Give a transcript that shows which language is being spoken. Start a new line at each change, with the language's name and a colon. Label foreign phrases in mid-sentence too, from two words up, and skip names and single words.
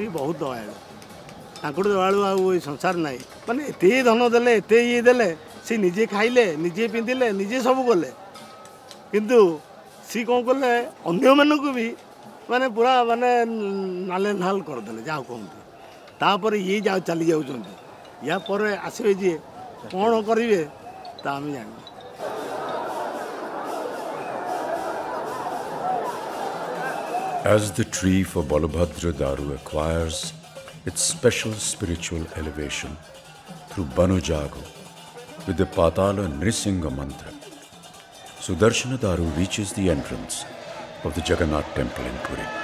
Odia: ବହୁତ ଦୟାଳୁ ତାଙ୍କଠୁ ଦୟାଳୁ ଆଉ ଏଇ ସଂସାର ନାହିଁ ମାନେ ଏତେ ଧନ ଦେଲେ ଏତେ ଇଏ ଦେଲେ ସେ ନିଜେ ଖାଇଲେ ନିଜେ ପିନ୍ଧିଲେ ନିଜେ ସବୁ କଲେ କିନ୍ତୁ ସିଏ କ'ଣ କଲେ ଅନ୍ୟମାନଙ୍କୁ ବି ମାନେ ପୁରା ମାନେ ନାଲେ ନାଲ କରିଦେଲେ ଯାହା କୁହନ୍ତୁ ତାପରେ ଇଏ ଯାଉ ଚାଲି ଯାଉଛନ୍ତି ୟା ପରେ ଆସିବେ ଯିଏ କ'ଣ କରିବେ ତା ଆମେ ଜାଣିବୁ।
English: As the tree for Balabhadra Daru acquires its special spiritual elevation through Banujago with the Patala Nrisingha mantra, Sudarshana Daru reaches the entrance of the Jagannath temple in Puri.